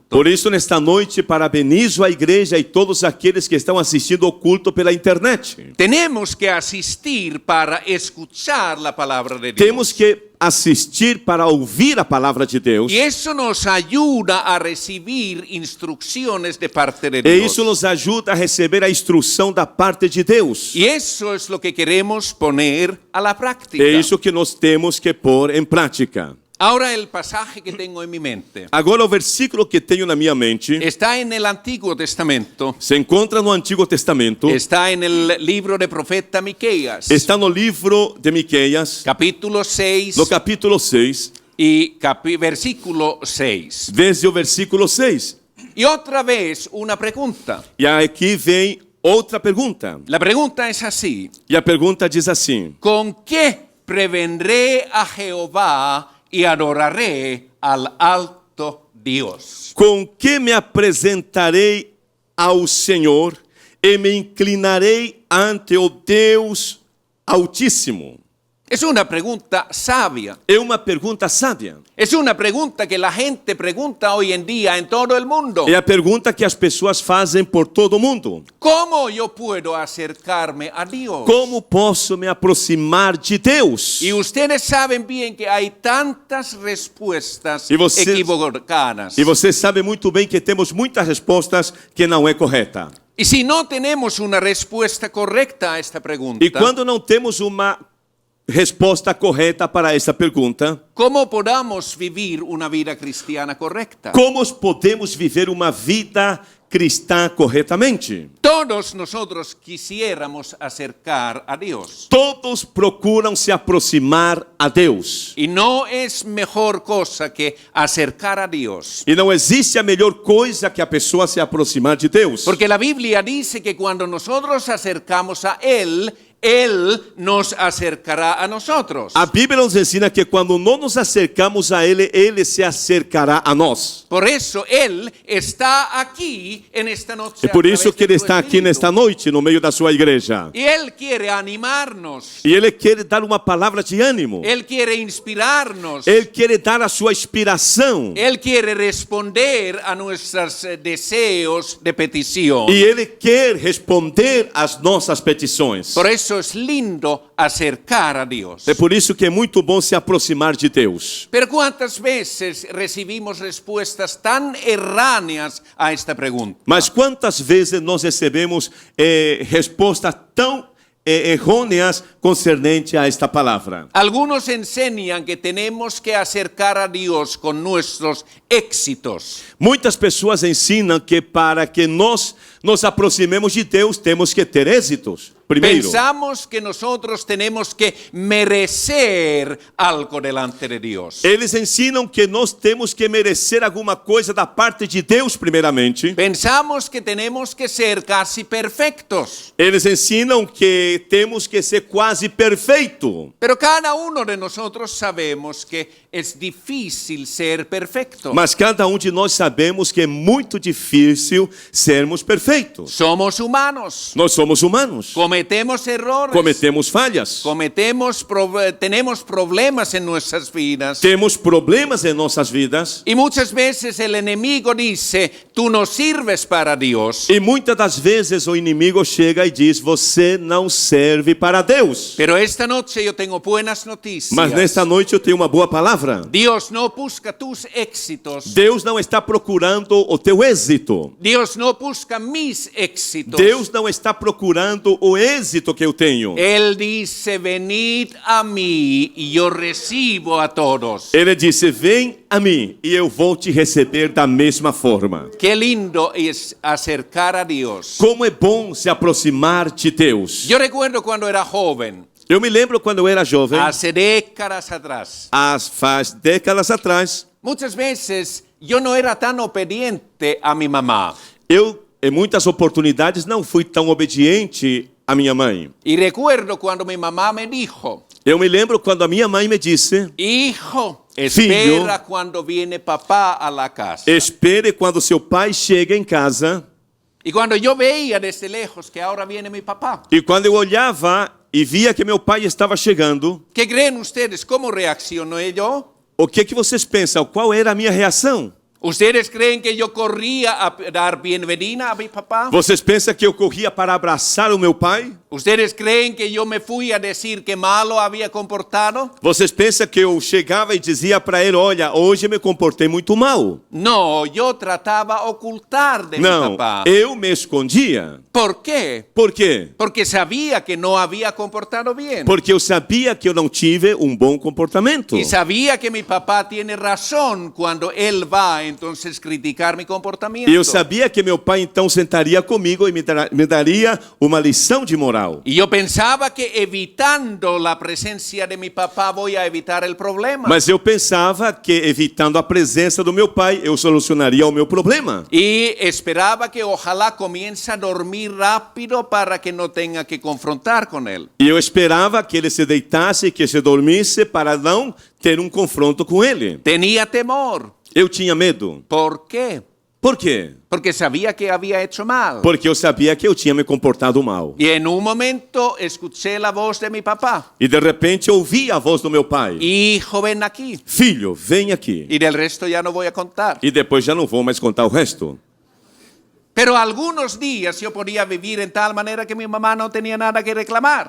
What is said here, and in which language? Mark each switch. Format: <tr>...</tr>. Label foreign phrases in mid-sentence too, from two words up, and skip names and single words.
<pt>Por isso, nesta noite, parabenizo a igreja e todos aqueles que estão assistindo o culto pela internet.</pt> <es>Tenemos que asistir para escuchar la palabra de Dios.</es> <pt>Temos que assistir para ouvir a palavra de Deus.</pt> <es>Y eso nos ayuda a recibir instrucciones de parte de</es> <pt>E</pt> <es>Dios.</es> <pt>isso nos ajuda a receber a instrução da parte de Deus.</pt> <es>Y eso es lo que queremos poner a la práctica.</es> <pt>É isso que nós temos que pôr em prática.</pt> <es>Ahora el pasaje que tengo en mi mente</es> <pt>Agora, o versículo que tenho na minha mente</pt> <es>está en el Antiguo Testamento.</es> <pt>se encontra no Antigo Testamento,</pt> <es>Está en el libro de profeta Miqueas,</es> <pt>está no livro de Miqueias,</pt> <es>capítulo 6</es> <pt>no capítulo 6,</pt> <es>y versículo 6.</es> <pt>desde o versículo 6.</pt> <es>Y otra vez una pregunta.</es> <pt>E aqui vem outra pergunta.</pt> <es>La pregunta es así:</es> <pt>E a pergunta diz assim:</pt> <es>¿con qué prevendré a Jehová y adoraré al alto Dios?</es> <pt>com que me apresentarei ao Senhor e me inclinarei ante o Deus Altíssimo?</pt> <es>Es una pregunta sabia.</es> <pt>É uma pergunta sábia.</pt> <es>Es una pregunta que la gente pregunta hoy en día en todo el mundo.</es> <pt>É a pergunta que as pessoas fazem por todo o mundo.</pt> <es>¿Cómo yo puedo acercarme a Dios?</es> <pt>Como posso me aproximar de Deus?</pt> <es>Y ustedes saben bien que hay tantas respuestas Y</es> <pt>vocês-</pt> <es>equivocadas.</es> <pt>E você sabe muito bem que temos muitas respostas que não é correta.</pt> <es>Y si no tenemos una respuesta correcta a esta pregunta,</es> <pt>E quando não temos uma resposta correta para essa pergunta,</pt> <es>¿cómo podamos vivir una vida cristiana correcta?</es> <pt>como podemos viver uma vida cristã corretamente?</pt> <es>Todos nosotros quisiéramos acercar a Dios.</es> <pt>Todos procuram se aproximar a Deus.</pt> <es>Y no es mejor cosa que acercar a Dios.</es> <pt>E não existe a melhor coisa que a pessoa se aproximar de Deus.</pt> <es>Porque la Biblia dice que cuando nosotros acercamos a Él, Él nos acercará a nosotros.</es> <pt>A Bíblia nos ensina que quando não nos acercamos a Ele, Ele se acercará a nós.</pt> <es>Por eso Él está aquí en esta noche.</es> <pt>É por</pt> <es>a</es> <pt>isso</pt> <es>través</es> <pt>que</pt> <es>de</es> <pt>Ele</pt> <es>tu</es> <pt>está aqui</pt> <es>Espíritu.</es> <pt>nesta noite, no meio da sua igreja.</pt> <es>Y Él quiere animarnos.</es> <pt>E Ele quer dar uma palavra de ânimo.</pt> <es>Él quiere inspirarnos.</es> <pt>Ele quer dar a sua inspiração.</pt> <es>Él quiere responder a nuestros deseos de petición.</es> <pt>E Ele quer responder às nossas petições.</pt> <es>Por eso es lindo acercar a Dios.</es> <pt>É por isso que é muito bom se aproximar de Deus.</pt> <es>Pero ¿cuántas veces recibimos respuestas tan erráneas a esta pregunta?</es> <pt>Mas quantas vezes nós recebemos respostas tão errôneas concernente a esta palavra?</pt> <es>Algunos enseñan que tenemos que acercar a Dios con nuestros éxitos.</es> <pt>Muitas pessoas ensinam que para que nós nos aproximemos de Deus, temos que ter êxitos. Primeiro,</pt> <es>Pensamos que nosotros tenemos que merecer algo delante de Dios.</es> <pt>eles ensinam que nós temos que merecer alguma coisa da parte de Deus, primeiramente.</pt> <es>Pensamos que tenemos que ser casi perfectos.</es> <pt>Eles ensinam que temos que ser quase perfeito.</pt> <es>Pero cada uno de nosotros sabemos que es difícil ser perfecto.</es> <pt>Mas cada de nós sabemos que é muito difícil sermos perfeitos.</pt> <es>Somos humanos.</es> <pt>Nós somos humanos.</pt> <es>Cometemos errores.</es> <pt>Cometemos falhas.</pt> <es>Tenemos problemas en nuestras vidas.</es> <pt>Temos problemas em nossas vidas.</pt> <es>Y muchas veces el enemigo dice, tú no sirves para Dios.</es> <pt>E muitas das vezes o inimigo chega e diz: você não serve para Deus.</pt> <es>Pero esta noche yo tengo buenas noticias.</es> <pt>Mas nesta noite eu tenho uma boa palavra.</pt> <es>Dios no busca tus éxitos.</es> <pt>Deus não está procurando o teu êxito.</pt> <es>Dios no busca mis éxitos.</es> <pt>Deus não está procurando o êxito que eu tenho.</pt> <es>Él dice, venid a mí y yo recibo a todos.</es> <pt>Ele disse: vem a mim e eu vou te receber da mesma forma.</pt> <es>Qué lindo es acercar a Dios.</es> <pt>Como é bom se aproximar de Deus.</pt> <es>Yo recuerdo cuando era joven,</es> <pt>Eu me lembro quando eu era jovem,</pt> <es>hace décadas atrás.</es> <pt>faz décadas atrás,</pt> <es>Muchas veces yo no era tan obediente a mi mamá.</es> <pt>eu, em muitas oportunidades, não fui tão obediente à minha mãe.</pt> <es>Y recuerdo cuando mi mamá me dijo,</es> <pt>Eu me lembro quando a minha mãe me disse:</pt> <es>hijo,</es> <pt>Filho,</pt> <es>espera cuando viene papá a la casa.</es> <pt>espere quando seu pai chega em casa.</pt> <es>Y cuando yo veía desde lejos que ahora viene mi papá,</es> <pt>E quando eu olhava e via que meu pai estava chegando,</pt> <es>¿qué creen ustedes? ¿Cómo reaccioné yo?</es> <pt>o que vocês pensam? Qual era a minha reação?</pt> <es>¿Ustedes creen que yo corría a dar bienvenida a mi papá?</es> <pt>Vocês pensam que eu corria para abraçar o meu pai?</pt> <es>¿Ustedes creen que yo me fui a decir que malo había comportado?</es> <pt>Vocês pensam que eu chegava e dizia para ele: olha, hoje eu me comportei muito mal?</pt> <es>No, yo trataba ocultar de mi</es> <pt>Não,</pt> <es>papá.</es> <pt>eu me escondia.</pt> <es>¿Por qué?</es> <pt>Por quê?</pt> <es>Porque sabía que no había comportado bien.</es> <pt>Porque eu sabia que eu não tive um bom comportamento.</pt> <es>Y sabía que mi papá tiene razón cuando él va entonces criticar mi comportamiento.</es> <pt>E eu sabia que meu pai então sentaria comigo e me daria uma lição de moral.</pt> <es>Y yo pensaba que evitando la presencia de mi papá voy a evitar el problema.</es> <pt>Mas eu pensava que evitando a presença do meu pai, eu solucionaria o meu problema.</pt> <es>Y esperaba que ojalá comience a dormir rápido para que no tenga que confrontar con él.</es> <pt>E eu esperava que ele se deitasse e que se dormisse para não ter um confronto com ele.</pt> <es>Tenía temor.</es> <pt>Eu tinha medo.</pt> <es>¿Por qué?</es> <pt>Por quê?</pt> <es>Porque sabía que había hecho mal.</es> <pt>Porque eu sabia que eu tinha me comportado mal.</pt> <es>Y en un momento escuché la voz de mi papá.</es> <pt>E de repente ouvi a voz do meu pai.</pt> <es>Hijo, ven aquí.</es> <pt>Filho, vem aqui.</pt> <es>Y del resto ya no voy a contar.</es> <pt>E depois já não vou mais contar o resto.</pt> <es>Pero algunos días yo podía vivir en tal manera que mi mamá no tenía nada que reclamar.</es>